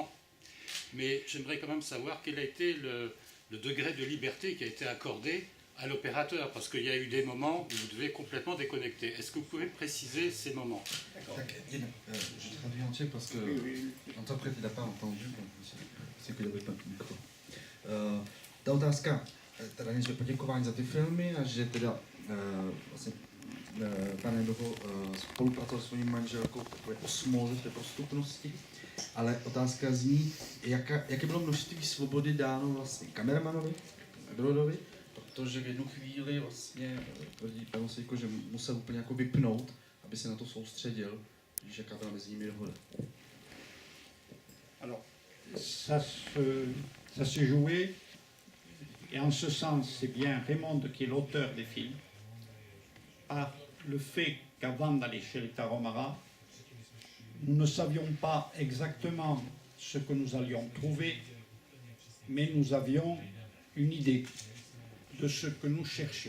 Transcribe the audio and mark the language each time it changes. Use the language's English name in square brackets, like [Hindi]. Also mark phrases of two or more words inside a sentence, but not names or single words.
[Czech] Mais j'aimerais quand même savoir quel a été le degré de liberté qui a été accordé à l'opérateur, parce qu'il y a eu des moments où vous devez complètement déconnecter. Est-ce que vous pouvez préciser ces moments? Je traduis en tchèque parce que l'interprète n'a pas entendu, c'est qu'il n'avait pas de micro. Ta otázka, teda než poděkování za ty filmy a že teda vlastně pane Doho spolupracoval s svou manželkou v takové osmóze, v té prostupnosti, ale otázka zní, jaké bylo množství svobody dáno vlastně kameramanovi, Brodovi, protože v jednu chvíli vlastně tvrdí pan Sejko, že musel úplně jako vypnout, aby se na to soustředil, když jaká byla mezi nimi dohoda. [French] Alors, ça s'est joué, et en ce sens, c'est bien Raymond qui est l'auteur des films, par le fait qu'avant d'aller chez les Tarahumara, nous ne savions pas exactement ce que nous allions trouver, mais nous avions une idée de ce que nous cherchions.